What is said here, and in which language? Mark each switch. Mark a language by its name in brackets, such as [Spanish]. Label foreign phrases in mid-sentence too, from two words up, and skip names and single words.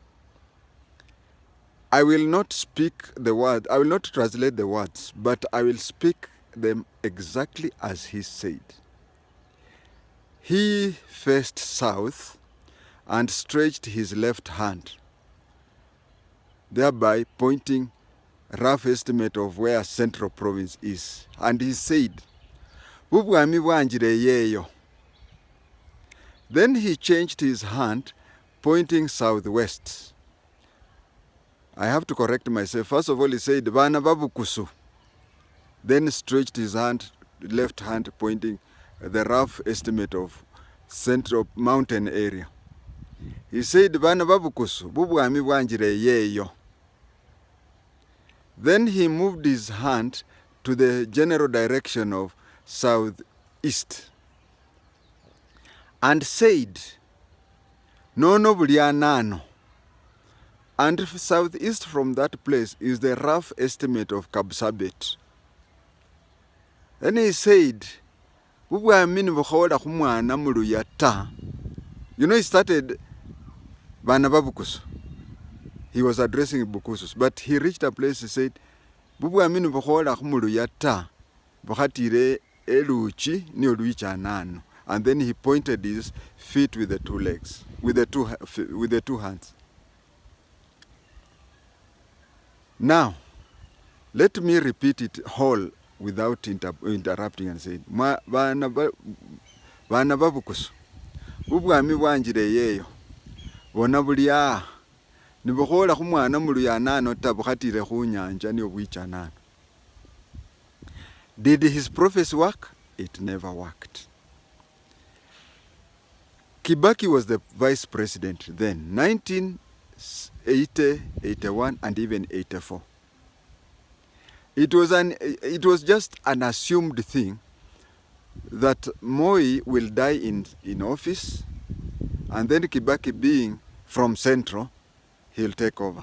[English] I will not speak the word, I will not translate the words, but I will speak them exactly as he said. He faced south and stretched his left hand, thereby pointing rough estimate of where Central Province is. And he said, [Luyia] "Bubwami bwanjire yeyo." [English] Then he changed his hand, pointing southwest. I have to correct myself. First of all, he said, [Luyia] "Bana babukusu." [English] Then stretched his hand, left hand, pointing the rough estimate of Central Mountain area. He said, [Luyia] "Bana babukusu, bubwami bwanjire yeyo." [English] Then he moved his hand to the general direction of southeast and said, [Luyia] "Nono bulianano." [English] And southeast from that place is the rough estimate of Kapsabet. Then he said, [Luyia] "Bubwami nibukhola khumwana muluya ta." [English] You know, he started [Luyia] Bana babukusu. [English] He was addressing Bukusus, but he reached a place, he said, [Luyia] "Bubwami nibukhola khumuluya ta, bukhatire eluchi ni oluicha nano." [English] And then he pointed his feet with the two legs, with the two hands. Now, let me repeat it whole without interrupting and saying, [Luyia] "Bana babukusu, bubwami bwanjire yeyo, bona bulia, nibukhola khumwana muluya nano ta, bukhatire khunyanja ni obwicha nano." [English] Did his prophecy work? It never worked. Kibaki was the vice president then, 1980, 81, and even 84. It was just an assumed thing that Moi will die in office, and then Kibaki, being from Central, he'll take over.